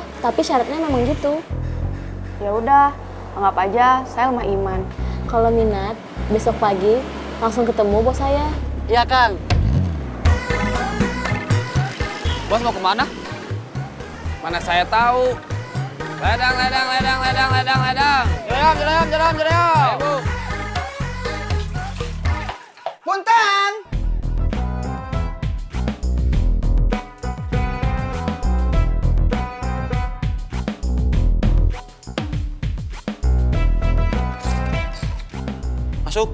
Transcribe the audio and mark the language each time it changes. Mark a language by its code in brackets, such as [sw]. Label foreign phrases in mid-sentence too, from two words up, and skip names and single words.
[id] Tapi syaratnya memang gitu. Ya udah, anggap aja saya lemah iman. Kalau minat, besok pagi langsung ketemu bos saya. Iya, Kang. Bos mau kemana? Mana saya tahu. Ledang, ledang, ledang, ledang, ledang, ledang. Cerayam, cerayam, cerayam, cerayam. Bu. Punten! Masuk.